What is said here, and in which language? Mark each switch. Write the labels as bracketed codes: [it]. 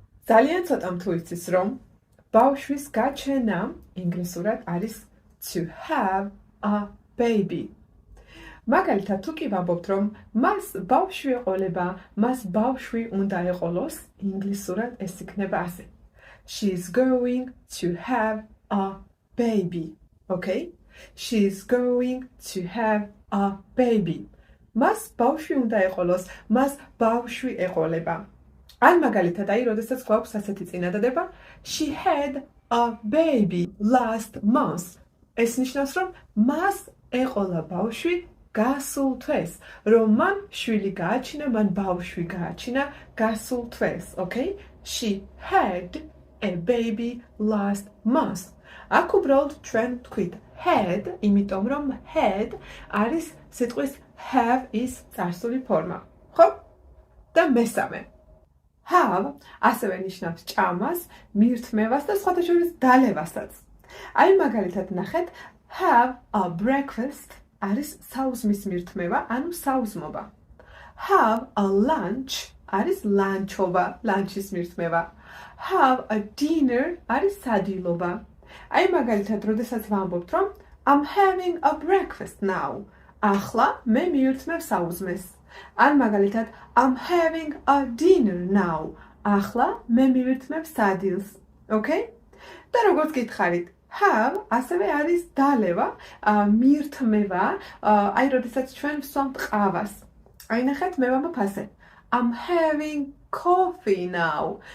[ka] ძალიან ცოტამ თუ იცის, რომ ბავშვის გაჩენა ინგლისურად არის [en] to have a baby. [ka] მაგალითად, თუ კი ვამბობთ, რომ მას ბავშვი ეყოლება, მას ბავშვი უნდა ეყოლოს, ინგლისურად ეს იქნება ასე. [en] She's going to have a baby. Okay? She's going to have a baby. [ka] მას ბავშვი უნდა ეყოლოს, მას ბავშვი ეყოლება. ან მაგალითად, აი, როდესაც გვაქვს ასეთი წინადადება, [en] she had a baby last month. [ka] ეს ნიშნავს, რომ მას ეყოლა ბავშვი გასულ თვეს, რომ მან შვილი გააჩინა, მან ბავშვი გააჩინა გასულ თვეს. [en] Okay? She had a baby last month. [ka] აქ უბრალოდ ჩვენ თქვით had, იმიტომ რომ had არის სიტყვის have-ის წარსული ფორმა. ხო? და მესამე. have ასევე ნიშნავს ჭამას, მირთმევას და სხვათა შორის დალევასაც. აი მაგალითად ნახეთ, [en] have a breakfast [ka] არის საუზმის მირთმევა, ანუ საუზმობა. [en] Have a lunch [ka] არის ლანჩობა, ლანჩის მირთმევა. [en] Have a dinner [ka] არის სადილობა. აი მაგალითად, როდესაც ვამბობთ, რომ [en] I'm having a breakfast now. [ka] ახლა მე მივირთმევ საუზმეს. ან მაგალითად, [en] I'm having a dinner now. [ka] ახლა მე მივირთმევ სადილს. Okay? და როგორც გითხარით, have ასევე არის დალევა, მირთმევა, აი როდესაც ჩვენ ვსვამთ ყავას. აი ნახეთ, მე ვამბობ ასე. [en] I'm having coffee now.